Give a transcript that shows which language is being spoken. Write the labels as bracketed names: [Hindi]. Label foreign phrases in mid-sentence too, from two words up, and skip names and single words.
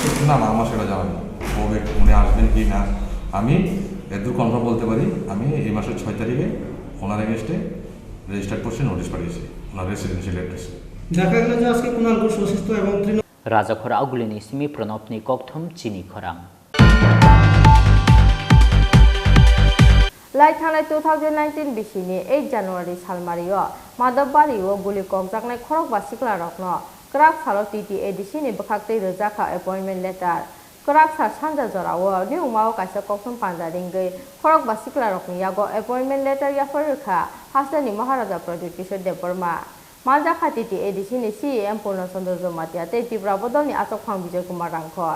[Bangla] না, আমার সেটা জানা নেই, কবে উনি আসবেন কি না। আমি এদূর কনফার্ম বলতে পারি, আমি এই মাসের 6 তারিখে ওনার [English] against registered [Bangla] করছি, নোটিশ পাঠিয়েছি ওনার [English] residential address. [Bangla] দেখা গেল যে আজকে কুণাল ঘোষ অসুস্থ এবং [Kok Borok] রাজাখরা আগুলিনি সিমি প্রণবনি ককথম চিনি খরাং লাই थांनाय 2019 बिसिनि 8 जानुवारि सालमारियाव माधबबारियाव गुलि ककजाकनाय खरकबा सिख्लारकनो क्राक सालो TTADC-नि बखाक्तै रोजाखा [English] appointment letter [Kok Borok] क्राक सा सानजा जराव निउमाव काइसा ककथम पान्जारिंगै खरकबा सिख्लारकनि यागो [English] appointment letter [Kok Borok] याफोरखा हास्तानि महाराजा प्रदीप किशोर देबबर्मा मानजाखा TTADC-नि CEM पूर्णचन्द्र जमातियाते त्रिपुरा बदलनि आचकफां विजय कुमार रांखर